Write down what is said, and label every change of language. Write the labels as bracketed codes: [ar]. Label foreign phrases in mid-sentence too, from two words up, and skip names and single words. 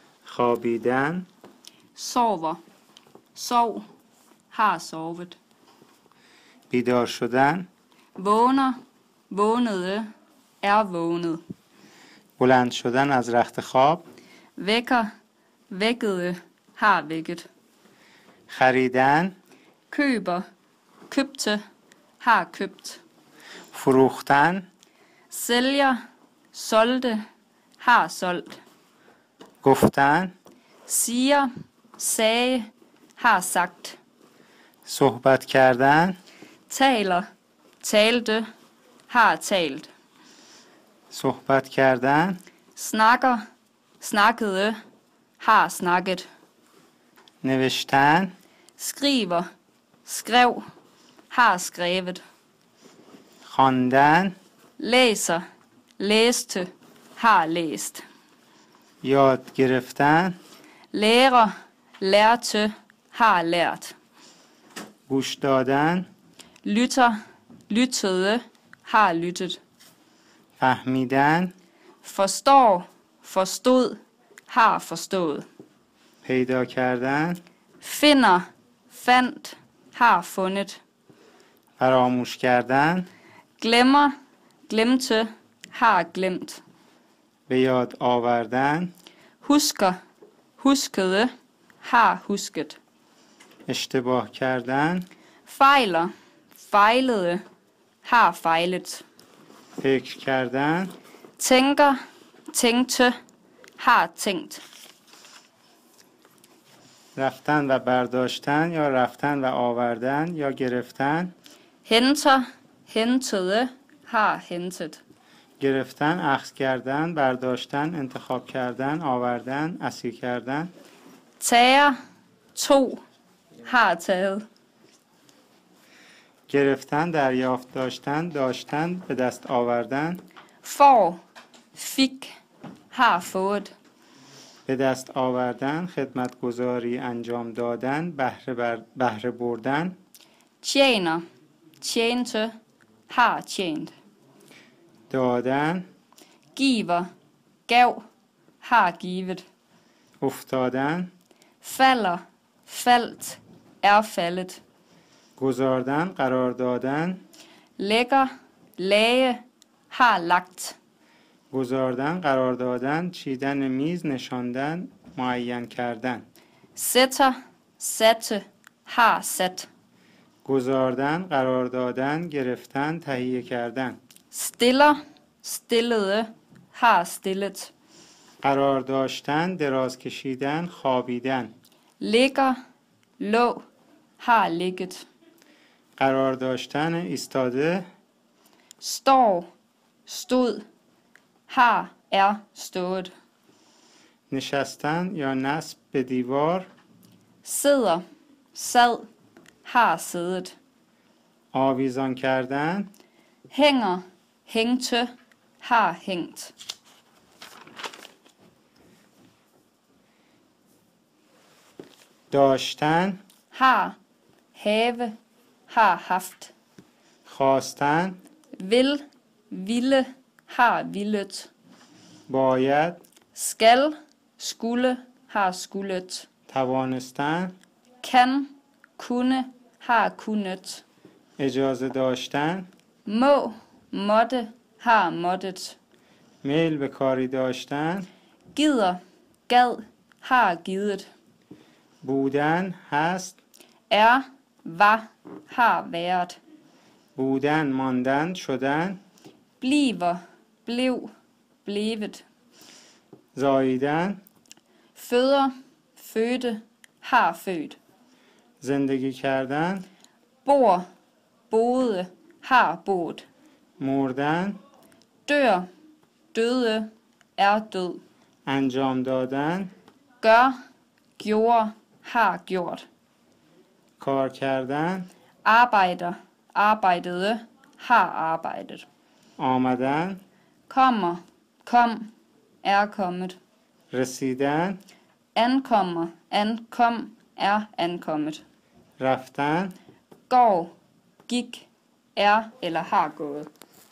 [fa] خوابیدن. [da] sover, sov, har sovet. [fa] بیدار شدن. [da] Vågner, vågnede, er vågnet. [fa] بلند شدن از رخت خواب. [da] Vækker, vækkede, har vækket. [fa] خریدن. [da] Køber, købte, har købt. [fa] فروختن. [da] Sælger, solgte, har solgt. [fa] گفتن. [da] Siger, sagde, har sagt. [fa] صحبت کردن. [da] Taler, talte, har talt. [fa] صحبت کردن. [da] Snakker, snakkede, har snakket. [fa] نوشتن. [da] Skriver, skrev, har skrevet. [fa] خواندن. [da] Læser, læste, har læst. [fa] یاد گرفتن. [da] Lærer, lærte, har lært. [fa] گوش دادن. [da] Lytter, lyttede, har lyttet. [fa] فهمیدن. [da] Forstår, forstod, har forstået. [fa] پیدا کردن. [da] Finder, fandt, har fundet. [fa] فراموش کردن. [da] Glemmer, glemte, har glemt. [fa] به یاد آوردن. [da] Husker, huskede, har husket. [fa] اشتباه کردن. [da] Fejler, fejlede, har fejlet. [fa] فکر کردن. [da] Tænker, tænkte, har tænkt. [fa] رفتن و برداشتن یا رفتن و آوردن یا گرفتن. [da] Henter, hentede, har hentet. [fa] گرفتن، اخذ کردن، برداشتن، انتخاب کردن، آوردن، اسیر کردن. [da] Tager, tog, har taget. [fa] گرفتن، دریافت داشتن، داشتن، به دست آوردن. [da] Får, fik, har fået. [fa] به دست آوردن، خدمتگزاری انجام دادن، بهره بردن. [da] Tjener, tjente, har tjent. [fa] دادن. [da] Giver, gav, har givet. [fa] افتادن. [da] Falder, faldt, er faldet. [fa] گذاردن، قرار دادن. [da] Lægger, lage, har lagt. [fa] گذاردن، قرار دادن، چیدن میز، نشاندن، معین کردن. [da] Sætter, satte, har sat. [fa] گذاردن، قرار دادن، گرفتن، تهیه کردن. [da] Stiller, stillede, har stillet. [fa] قرار داشتن، دراز کشیدن، خوابیدن. [da] Ligger, lå, har ligget. [fa] قرار داشتن، ایستاده. [da] Står, stod, har, er stået. [fa] نشستن یا نصب به دیوار. [da] Sidder, sad, har siddet. [fa] آویزان کردن. [da] Hænger, hængte, har hængt. [fa] داشتن. [da] Har, have, har haft. [fa] خواستن. [da] Vil, ville, har villet. [fa] باید. [da] Skal, skulle, har skullet. [fa] توانستن. [da] Kan, kunne, har kunnet. [fa] اجازه داشتن. [da] Må, måtte, har måttet. [fa] میل به کاری داشتن. [da] Gider, gad, har givet. [fa] بودن، هست. [da] Er, var, har været. [fa] بودن، ماندن، شدن. [da] Bliver, blev, blevet. [fa] زاییدن. [da] Føder, fødte, har født. [fa] زندگی کردن. [da] Bor, boede, har boet. [fa] مردن. [da] Dør, døde, er død. [fa] انجام دادن. [da] Gør, gjorde, har gjort. [fa] کار کردن. [da] Arbejder, arbejdede, har arbejdet. [fa] آمدن. [da] Kommer, kom, er kommet. [fa] رسیدن. [da] Ankommer, ankom, er ankommet. [fa] رفتن. [da] Går, gik, er eller har gået.